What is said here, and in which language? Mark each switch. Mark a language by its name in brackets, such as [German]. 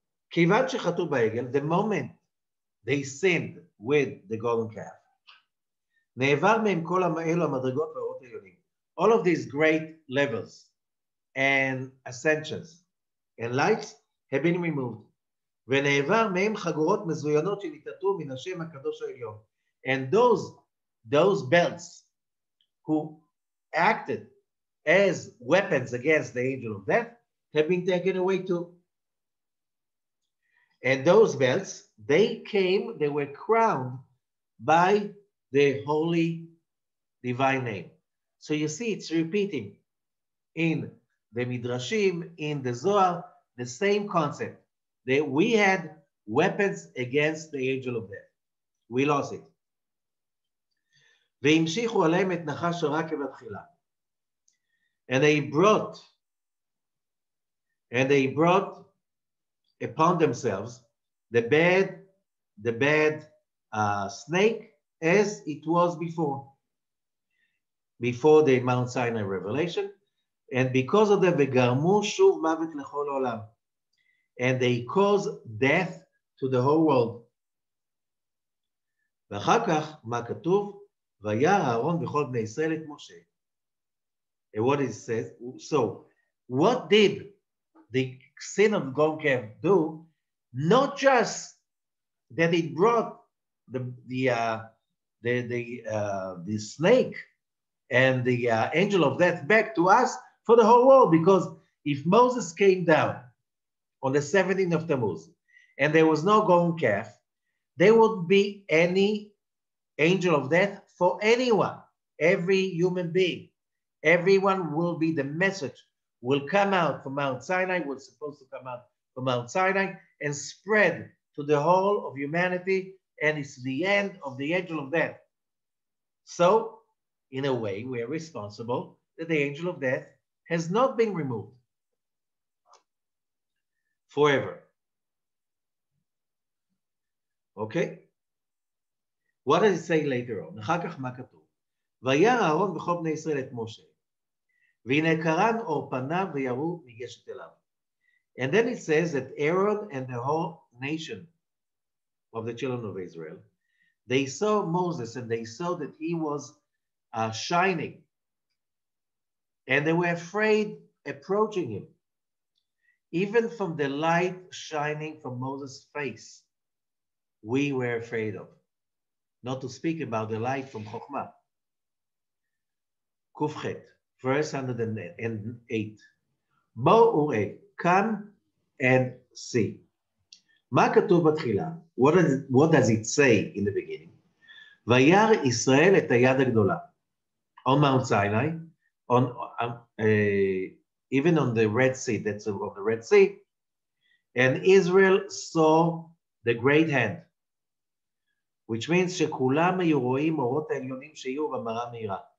[Hebrew] כיוון שחטאו בעגל, [English] the moment they sinned with the golden calf, [Hebrew] נעבר מהם כל אלו המדרגות והאורות העליונים. [English] All of these great levels and ascensions and lights have been removed. [Hebrew] ונעבר מהם חגורות מזוינות שניתתו מן השם הקדוש העליון. [English] And those belts who acted as weapons against the angel of death have been taken away too. And those belts, they were crowned by the holy divine name. So you see, it's repeating in the Midrashim, in the Zohar, the same concept. That we had weapons against the angel of death. We lost it. [Hebrew] והמשיכו עליהם את נחש הרע כבתחילה. [English] And they brought upon themselves the bad snake as it was before the Mount Sinai revelation, and because of that, [Hebrew] וגרמו שוב מוות לכל העולם, [English] and they caused death to the whole world. [Hebrew] ואחר כך, מה כתוב? וירא אהרון וכל בני ישראל את משה. [English] And what it says, so what did the sin of golden calf do? Not just that it brought the snake and the angel of death back to us for the whole world, because if Moses came down on the 17th of Tammuz and there was no golden calf, there would be any angel of death for anyone, every human being. Everyone will be, the message will come out from Mount Sinai, was supposed to come out from Mount Sinai and spread to the whole of humanity, and it's the end of the angel of death. So, in a way, we are responsible that the angel of death has not been removed forever. Okay? What does it say later on? [Hebrew] אחר כך מה כתוב? וירא אהרון וכל בני ישראל את משה, והנה קרן אור פניו ויראו ניגשת אליו. [English] And then it says that Aaron and the whole nation of the children of Israel, they saw Moses and they saw that he was shining, and they were afraid approaching him. Even from the light shining from Moses' face, we were afraid of. Not to speak about the light from Chokhmah. Kufchet, verse 108. [Hebrew] בואו וראה, [English] come and see. [Hebrew] מה כתוב בתחילה? [English] What does it say in the beginning? [Hebrew] וירא ישראל את היד הגדולה. [English] On Mount Sinai, even on the Red Sea, that's on the Red Sea, and Israel saw the great hand, which means [Hebrew] שכולם היו רואים אורות העליונים שיהיו במראה מהירה.